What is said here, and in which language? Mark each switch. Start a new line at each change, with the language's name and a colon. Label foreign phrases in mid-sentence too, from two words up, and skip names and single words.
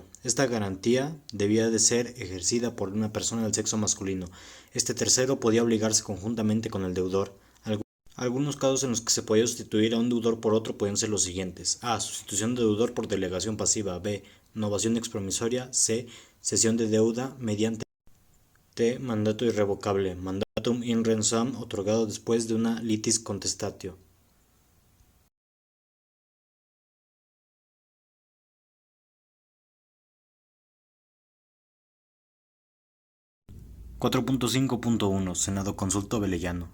Spanish: Esta garantía debía de ser ejercida por una persona del sexo masculino. Este tercero podía obligarse conjuntamente con el deudor. Algunos casos en los que se podía sustituir a un deudor por otro pueden ser los siguientes: A. Sustitución de deudor por delegación pasiva. B. Novación expromisoria. C. Cesión de deuda mediante T. Mandato irrevocable.
Latin: Mandatum in rem
Spanish: otorgado después de una
Latin: litis contestatio.
Spanish: 4.5.1 Senado Consulto Velellano.